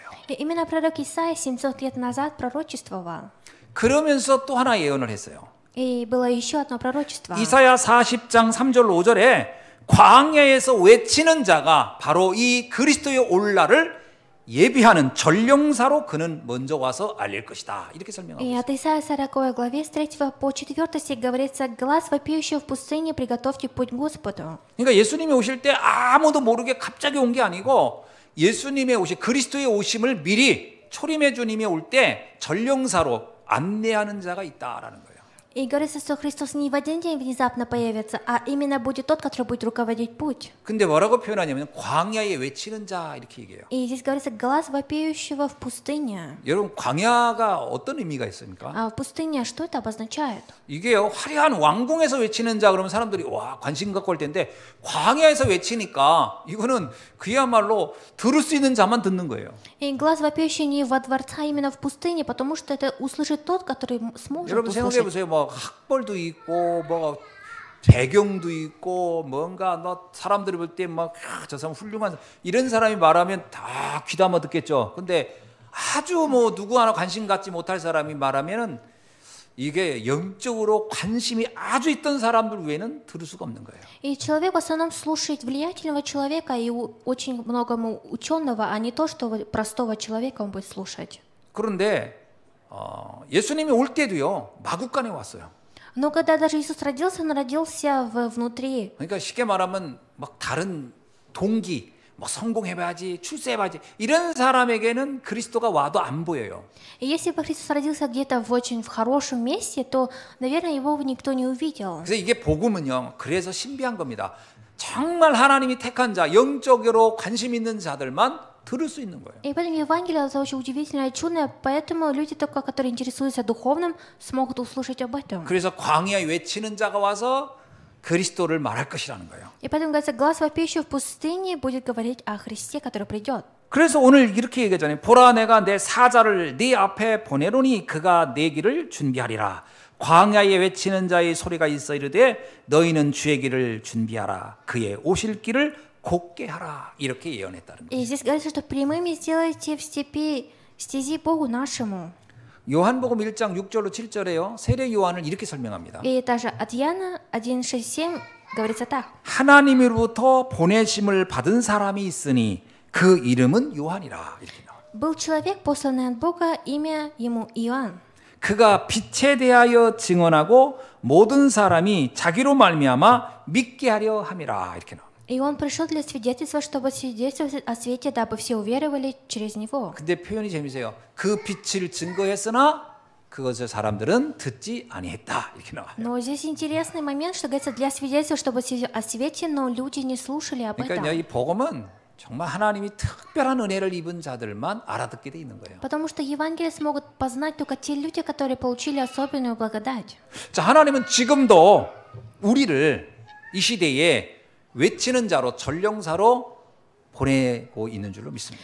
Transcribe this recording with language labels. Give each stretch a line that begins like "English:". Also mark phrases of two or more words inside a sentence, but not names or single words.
Russian: И именно пророк Исаия 700 лет назад пророчествовал.
Korean: 그러면서 또 하나 예언을 했어요.
Russian: И было еще одно пророчество.
Korean: 이사야 40장 3절 5절에 광야에서 외치는 자가 바로 이 그리스도의 올 날을 예비하는 전령사로 그는 먼저 와서 알릴 것이다. 이렇게 설명하고
Russian: И
Korean: 있어요.
Russian: от Исаия 40 главе с 3 по 4 стих говорится: «Глас вопиющего в пустыне, приготовьте путь Господу».
Korean: 그러니까 예수님이 오실 때 아무도 모르게 갑자기 온 게 아니고 예수님의 오심, 그리스도의 오심을 미리 초림의 주님이 올 때 전령사로 안내하는 자가 있다라는 거예요.
Russian: И говорится, что Христос не в один день внезапно появится, а именно будет тот, который будет руководить путь.
Korean: 근데 뭐라고 표현하냐면 광야에 외치는 자 이렇게 얘기해요.
Russian: И здесь говорится «глас вопиющего в пустыне».
Korean: 여러분 광야가 어떤 의미가 있습니까?
Russian: А в пустыне что это обозначает?
Korean: 이게요 화려한 왕궁에서 외치는 자 그러면 사람들이 와 관심 갖고 올 텐데 광야에서 외치니까 이거는 그야말로 들을 수 있는 자만 듣는 거예요.
Russian: И глаз вопиющий не во дворца, а именно в пустыне, потому что это услышит тот, который сможет
Korean: 여러분 생각해
Russian: услышать.
Korean: 보세요. 뭐 학벌도 있고 뭐 배경도 있고 뭔가 너 사람들이 볼 때 막 저 사람 훌륭한 이런 사람이 말하면 다 귀담아 듣겠죠. 근데 아주 뭐 누구 하나 관심 갖지 못할 사람이 말하면은 이게 영적으로 관심이 아주 있던 사람들 외에는 들을 수가 없는 거예요.
Russian: И человек в основном слушает влиятельного человека и очень многому ученого, а не то, что простого человека он будет слушать.
Korean: 그런데 예수님이 올 때도요 마구간에 왔어요.
Russian: Но когда даже Иисус родился, он родился внутри.
Korean: 그러니까 쉽게 말하면 막 다른 동기, 뭐 성공해봐야지, 출세해봐야지 이런 사람에게는 그리스도가 와도 안 보여요.
Russian: И если бы Христос родился где-то в очень хорошем месте, то, наверное, его бы никто не увидел.
Korean: 그래서 이게 복음은요. 그래서 신비한 겁니다. 정말 하나님이 택한 자, 영적으로 관심 있는 자들만 들을 수 있는 거예요.
Russian: И поэтому Евангелие это очень удивительное и чудное, поэтому люди, только которые интересуются духовным, смогут услышать об этом.
Korean: 그래서 광야에 외치는 자가 와서 그리스도를 말할 것이라는 거예요.
Russian: И поэтому говорится, глаз вопиющего в пустыне будет говорить о Христе, который придет.
Korean: 그래서 오늘 이렇게 얘기하잖아요. 보라 내가 내 사자를 네 앞에 보내노니 그가 내 길을 준비하리라. 광야에 외치는 자의 소리가 있어 이르되 너희는 주의 길을 준비하라. 그의 오실 길을 곱게 하라. 이렇게 예언했다는 거예요.
Russian: И здесь говорится, что прямыми сделайте в степи стези Богу нашему.
Korean: 요한복음 1장 6절로 7절에요. 세례 요한을 이렇게 설명합니다.
Russian: И также от Иоанна 1:6-7 говорится так.
Korean: 하나님으로부터 보내심을 받은 사람이 있으니 그 이름은 요한이라. 이렇게 나와요.
Russian: Был человек, посланный от Бога, имя ему Иоанн.
Korean: 그가 빛에 대하여 증언하고 모든 사람이 자기로 말미암아 믿게 하려 함이라. 이렇게 나와요.
Russian: И он пришел для свидетельства, чтобы свидетельствовать о свете, дабы все уверовали через него.
Korean: 근데 표현이 재미있어요. 그 빛을 증거했으나 그것을 사람들은 듣지 아니했다. 이렇게 나와요.
Russian: Но здесь интересный момент, что говорится для свидетельства, чтобы о свете, но люди не слушали об этом.
Korean: 그러니까 이 복음은 정말 하나님이 특별한 은혜를 입은 자들만 알아듣게 돼 있는 거예요.
Russian: Потому что Евангелие смогут познать только те люди, которые получили особенную благодать.
Korean: 자, 하나님은 지금도 우리를 이 시대에 외치는 자로 전령사로 보내고 있는 줄로 믿습니다.